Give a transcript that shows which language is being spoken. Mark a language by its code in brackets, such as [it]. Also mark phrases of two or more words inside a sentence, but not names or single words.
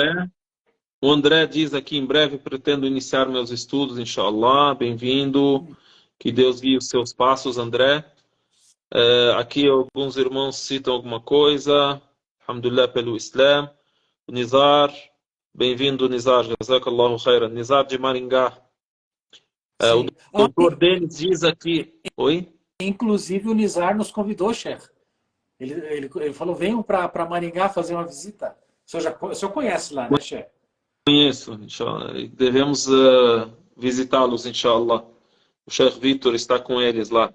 [pt] o André diz aqui, em breve pretendo iniciar meus estudos, inshallah. Bem-vindo. Que Deus guie os seus passos, André. Aqui alguns irmãos citam alguma coisa. Alhamdulillah pelo Islã. Nizar. Bem-vindo, [ar] Nizar. جزاك الله خيرا. [pt] Nizar de Maringá. O Sim. doutor Denis diz aqui... Oi? Inclusive o Nizar nos convidou, chefe. Ele falou, venham para Maringá fazer uma visita. O senhor conhece lá, né, chefe? Conheço, inshallah. Devemos visitá-los, inshallah. O Sheikh Vitor está com eles lá.